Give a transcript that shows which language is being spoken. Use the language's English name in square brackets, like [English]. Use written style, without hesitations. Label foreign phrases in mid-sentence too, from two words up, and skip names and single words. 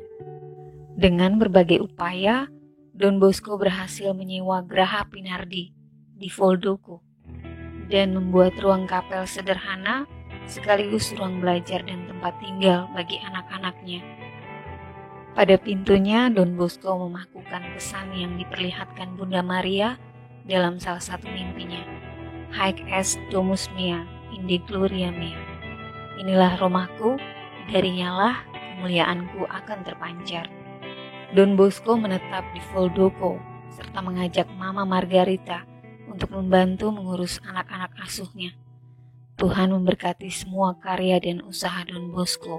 [Indonesian] Dengan berbagai upaya, Don Bosco berhasil menyewa Graha Pinardi di Voldoco dan membuat ruang kapel sederhana sekaligus ruang belajar dan tempat tinggal bagi anak-anaknya. Pada pintunya, Don Bosco memakukan pesan yang diperlihatkan Bunda Maria dalam salah satu mimpinya, [Latin] "Haec est domus mea, inde gloria mea." [Indonesian] Inilah rumahku, darinya lah kemuliaanku akan terpancar. Don Bosco menetap di Voldoco serta mengajak Mama Margarita untuk membantu mengurus anak-anak asuhnya. Tuhan memberkati semua karya dan usaha Don Bosco.